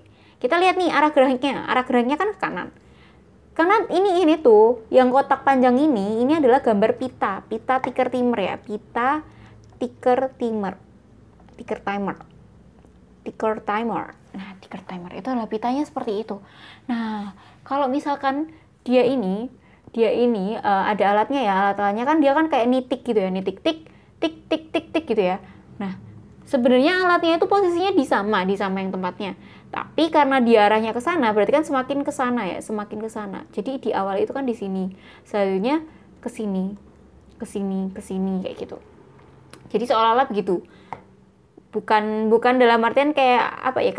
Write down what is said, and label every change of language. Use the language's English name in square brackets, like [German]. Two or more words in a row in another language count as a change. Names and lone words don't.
[Indonesian] Kita lihat nih arah geraknya. Arah geraknya kan ke kanan. Kanan ini tuh yang kotak panjang ini adalah gambar pita [English] ticker timer [Indonesian] ya, pita [English] ticker timer. Ticker timer. Ticker timer. [Indonesian] Nah, [English] ticker timer [Indonesian] itu adalah pitanya seperti itu. Nah, kalau misalkan dia ini ada alatnya ya, alatnya kan dia kan kayak nitik gitu ya, nitik tik tik tik tik tik gitu ya. Nah, sebenarnya alatnya itu posisinya di sama yang tempatnya. Tapi karena dia arahnya ke sana, berarti kan semakin ke sana ya, semakin ke sana. Jadi di awal itu kan di sini, selanjutnya ke sini, ke sini, ke sini kayak gitu. Jadi seolah-olah begitu. Bukan dalam artian kayak apa ya?